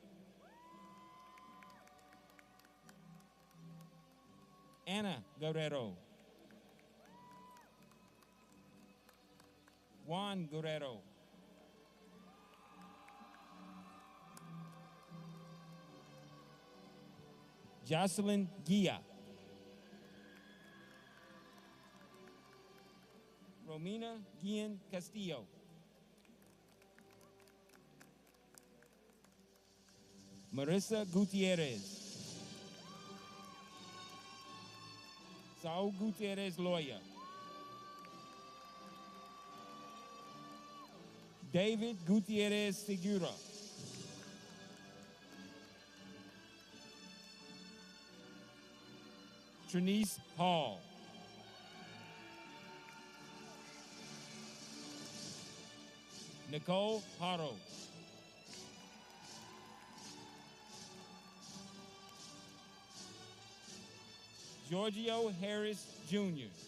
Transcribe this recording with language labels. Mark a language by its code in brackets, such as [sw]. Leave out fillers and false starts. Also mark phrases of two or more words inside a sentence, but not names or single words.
[en] Anna Guerrero. Juan Guerrero. Jocelyn Guia. Romina Guillen Castillo. Marissa Gutierrez. Saul Gutierrez, lawyer. David Gutierrez Segura. Trinice Hall. Nicole Haro. Giorgio Harris Jr.